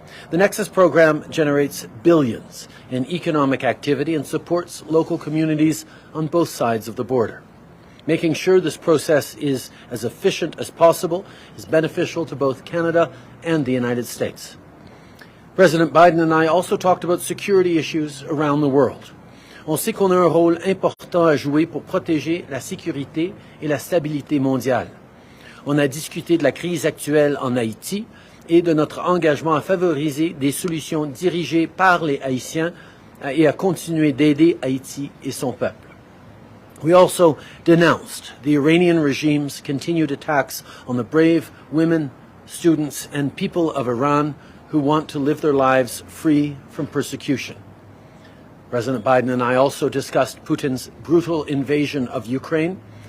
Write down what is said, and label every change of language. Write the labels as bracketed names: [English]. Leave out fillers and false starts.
[English] The Nexus program generates billions in economic activity and supports local communities on both sides of the border. Making sure this process is as efficient as possible is beneficial to both Canada and the United States. President Biden and I also talked about security issues around the world. [French] On sait qu'on a un rôle important à jouer pour protéger la sécurité et la stabilité mondiale. On a discuté de la crise actuelle en Haïti et de notre engagement à favoriser des solutions dirigées par les Haïtiens et à continuer d'aider Haïti et son peuple. [English] We also denounced the Iranian regime's continued attacks on the brave women, students, and people of Iran who want to live their lives free from persecution. President Biden and I also discussed Putin's brutal invasion of Ukraine.